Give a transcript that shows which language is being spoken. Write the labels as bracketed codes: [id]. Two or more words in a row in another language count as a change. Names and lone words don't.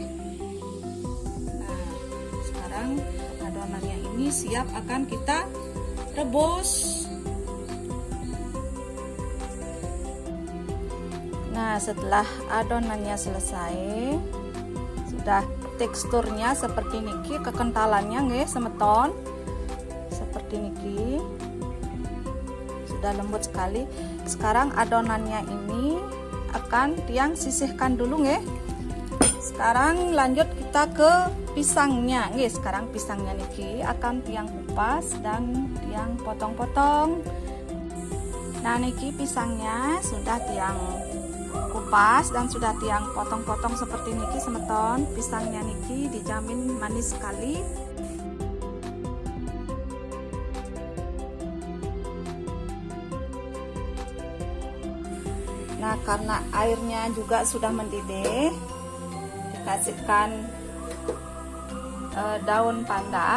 [id] Nah, sekarang adonannya ini siap akan kita rebus. Nah, setelah adonannya selesai, sudah teksturnya seperti niki, kekentalannya [ban] nggih semeton [id] seperti niki, sudah lembut sekali. Sekarang adonannya ini akan tiang sisihkan dulu nggih. Sekarang lanjut kita ke pisangnya nggih. Sekarang pisangnya niki akan tiang kupas dan tiang potong-potong. Nah, niki pisangnya sudah tiang kupas dan sudah tiang potong-potong seperti [ban] niki semeton. [id] Pisangnya niki dijamin manis sekali. Nah, karena airnya juga sudah mendidih, dikasihkan daun pandan.